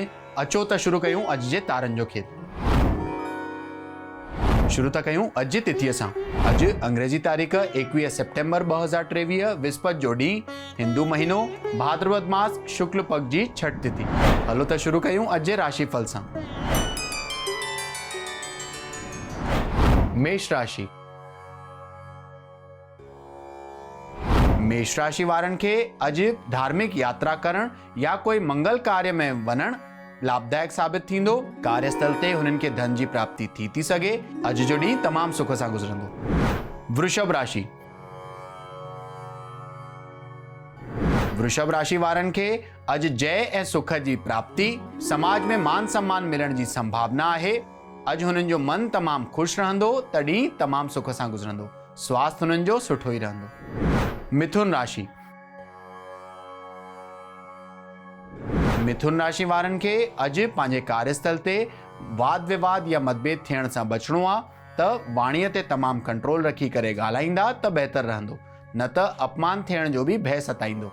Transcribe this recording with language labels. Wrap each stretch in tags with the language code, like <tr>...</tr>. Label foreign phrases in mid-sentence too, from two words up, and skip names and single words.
<sd>अचो त शुरू कयूं अॼु जे तारनि जो खेल। शुरू था कयूं अॼु जी तिथीअ सां। अॼु अंग्रेजी तारीख़ 21 सितंबर 2023 विस्पति जो ॾींहुं, हिंदू महीनो भाद्रपद मास शुक्ल पक्ष जी छठ तिथि। हलो त शुरू कयूं अॼु जे राशिफल सां। मेष राशि। मेष राशि वारनि खे अॼु धार्मिक यात्रा करण या कोई मंगल कार्य में वञण लाभदायक साबित थींदो। कार्यस्थल ते हुननि खे धन जी प्राप्ति थी सघे। अॼु जो ॾींहुं तमामु सुख सां गुज़रंदो। वृषभ राशि। वृषभ राशि वारनि खे अॼु जय ऐं सुख जी प्राप्ति, समाज में मान सम्मान मिलण जी संभावना आहे। अॼु हुननि जो मन तमामु ख़ुशि रहंदो, तॾहिं तमामु सुख सां गुज़रंदो। स्वास्थ्य हुननि जो सुठो ई रहंदो। मिथुन राशि। मिथुन राशि वारनि खे अॼु पंहिंजे कार्यस्थल ते वाद विवाद या मतभेद थियण सां बचणो आहे, त वाणीअ ते तमामु कंट्रोल रखी करे ॻाल्हाईंदा त बहितर रहंदो, न त अपमान थियण जो बि भय सताईंदो।</sd>